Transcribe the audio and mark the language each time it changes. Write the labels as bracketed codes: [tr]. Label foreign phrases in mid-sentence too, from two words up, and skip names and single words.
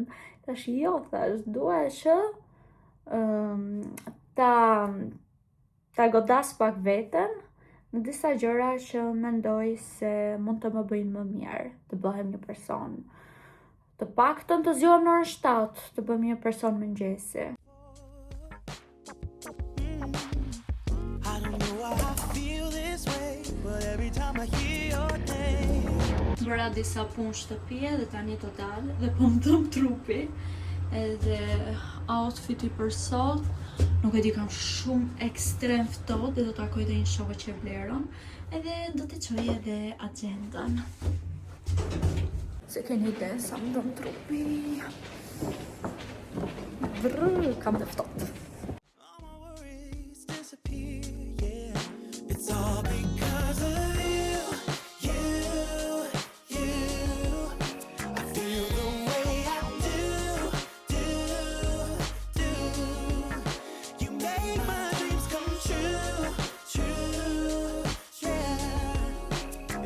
[sq] Tash jo, thash, dua që ta godas pak veten në disa gjëra që mendoj se mund të më bëjnë më mirë, të bëhem një person. Të paktën të zgjohem në orën 7, të bëhem një person mëngjesi. [en] I don't know why I feel this way, but every time I hear your name. [sq] Bëra disa punë shtëpie dhe tani do dal dhe po më dëm trupi. Edhe outfiti për sot, nuk e di, kam shumë ekstrem ftohtë dhe do të takoj dhe një shokë që vlerën edhe do të çoj edhe agendan. Se keni ide sa më dëm trupi. Kam dhe ftohtë. [en] All my worries disappear, yeah. It's all because of you. I feel the way I do. You make my dreams come true, yeah.